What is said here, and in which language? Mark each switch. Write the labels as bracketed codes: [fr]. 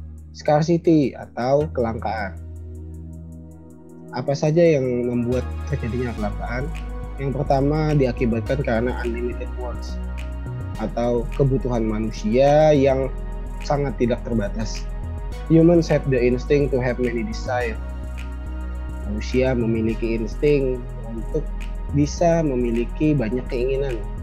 [id] Scarcity atau kelangkaan. Apa saja yang membuat terjadinya kelangkaan? Yang pertama diakibatkan karena unlimited wants atau kebutuhan manusia yang sangat tidak terbatas. [en] Humans have the instinct to have many desires. [id] Manusia memiliki insting untuk bisa memiliki banyak keinginan.